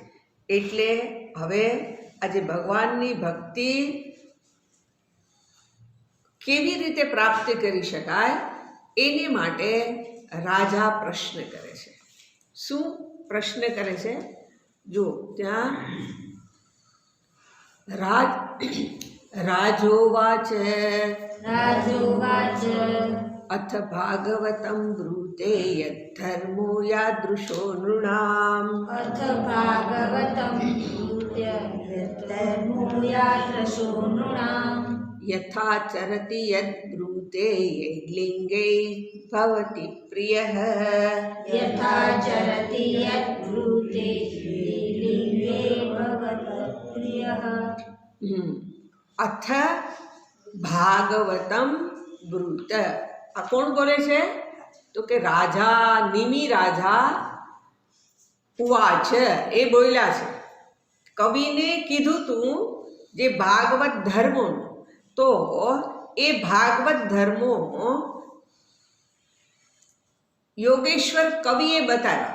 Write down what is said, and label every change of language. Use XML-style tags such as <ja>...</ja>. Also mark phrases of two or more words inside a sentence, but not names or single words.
<gu>એટલે હવે આજે ભગવાનની ભક્તિ કેવી રીતે પ્રાપ્ત કરી શકાય એને માટે રાજા પ્રશ્ન કરે છે. શું પ્રશ્ન કરે છે? જો ત્યાં રાજોવાચ રાજોવાચ</gu> <sa>अथ भागवतम् ब्रूत ब्रूते यद्धर्मो यादृशो नृणाम् अथ भागवतं धर्मो यादृशो नृणाम् यथा चरति यद्ब्रूते यैर्लिङ्गै भवति प्रियः यथा चरति यद्ब्रूते लिङ्गे भवति प्रियः। अथ भागवतम् ब्रूत.</sa> <gu>આ કોણ બોલે છે? તો કે રાજા, નિમિ રાજા ઉવાચ, એ બોલ્યા છે. કવિને કીધું તું જે ભાગવત ધર્મો, તો એ ભાગવત ધર્મો યોગેશ્વર કવિએ બતાવ્યા.</gu>